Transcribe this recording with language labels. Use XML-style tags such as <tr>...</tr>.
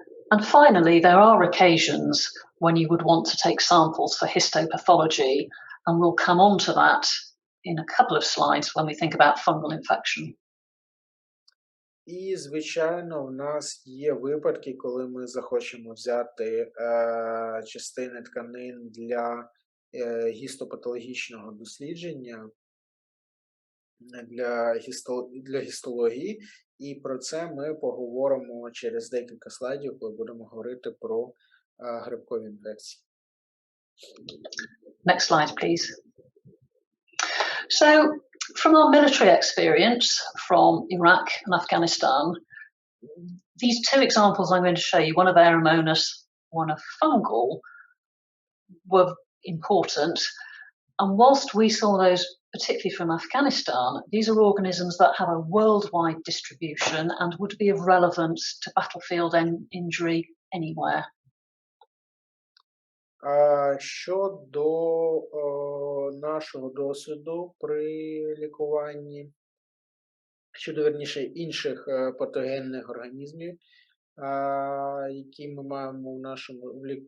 <en>And finally, there are occasions when you would want to take samples for histopathology, and we'll come on to that in a couple of slides when we think about fungal infection.</en> <uk>І, звичайно, в нас є випадки, коли ми захочемо взяти частини тканин для гістопатологічного дослідження, для гістології, і про це ми поговоримо через декілька слайдів, коли будемо говорити про грибкові інфекції.</uk> <en>Next slide, please. So, from our military experience from Iraq and Afghanistan, these two examples I'm going to show you, one of Aeromonas, one of fungal, were important. And whilst we saw those particularly from Afghanistan, these are organisms that have a worldwide distribution and would be of relevance to battlefield injury anywhere.</en> <uk>Щодо нашого досвіду при лікуванні, щодо, верніше, інших патогенних організмів, які ми маємо в нашому</uk>